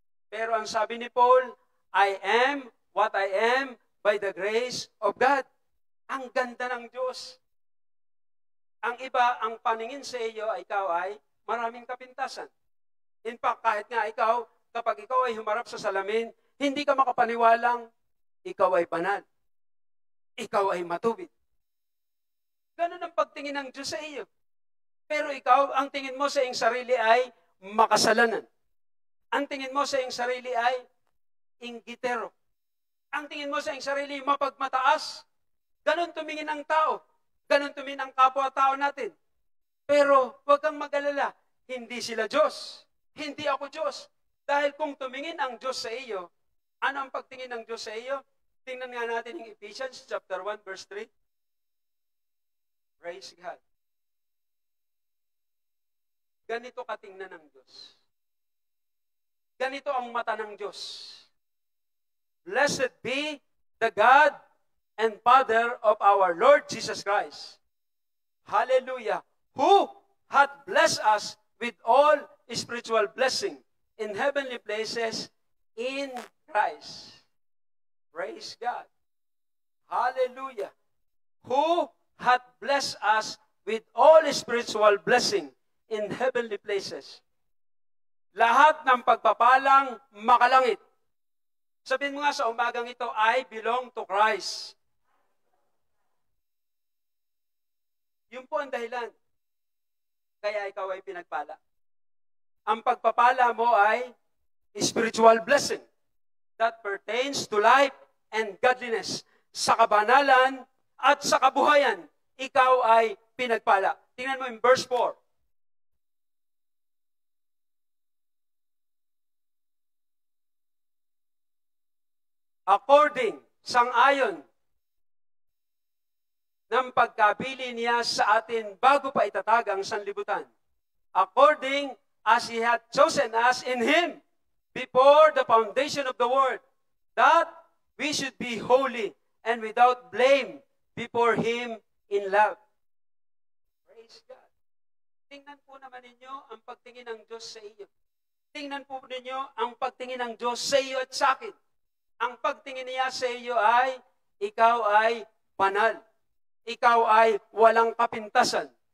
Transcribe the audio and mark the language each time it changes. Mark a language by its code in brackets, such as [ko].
[tl] Pero ang sabi ni Paul, [en] I am what I am by the grace of God. [tl] Ang ganda ng Diyos. Ang iba, ang paningin sa iyo, ikaw ay maraming kapintasan. [en] In fact, [tl] kahit nga ikaw, kapag ikaw ay humarap sa salamin, hindi ka makapaniwalang ikaw ay banal. Ikaw ay matubig. Ganun ang pagtingin ng Diyos sa iyo. Pero ikaw, ang tingin mo sa iyong sarili ay makasalanan. Ang tingin mo sa iyong sarili ay inggitero. Ang tingin mo sa iyong sarili mapagmataas. Ganun tumingin ang tao. Ganun tumingin ang kapwa-tao natin. Pero huwag kang mag-alala. Hindi sila Diyos. Hindi ako Diyos. Dahil kung tumingin ang Diyos sa iyo, ano ang pagtingin ng Diyos sa iyo? Tingnan nga natin yung Ephesians chapter 1 verse 3. [en] Praise God. [tl] Ganito katingnan ng Diyos. Ganito ang mata ng Diyos. [en] Blessed be the God and Father of our Lord Jesus Christ. Hallelujah. Who hath blessed us with all spiritual blessing in heavenly places in Christ. Praise God. Hallelujah. Who hath blessed us with all spiritual blessing in heavenly places. [tl] Lahat ng pagpapalang makalangit. Sabihin mo nga sa umagang ito, [en] I belong to Christ. [tl] Yun po ang dahilan. Kaya ikaw ay pinagpala. Ang pagpapala mo ay [en] spiritual blessing that pertains to life and godliness. [tl] Sa kabanalan at sa kabuhayan, ikaw ay pinagpala. Tingnan mo [en] in verse 4. According, [tl] sang-ayon, ng pagkabili niya sa atin bago pa itatag ang sanlibutan. [en] According as He had chosen us in Him before the foundation of the world, that we should be holy and without blame before Him in love. Praise God. [tl] Tingnan po naman ninyo ang pagtingin ng Diyos sa iyo. Tingnan po ninyo ang pagtingin ng Diyos sa iyo at sa akin. Ang pagtingin niya sa iyo ay, ikaw ay banal. Ikaw ay walang kapintasan.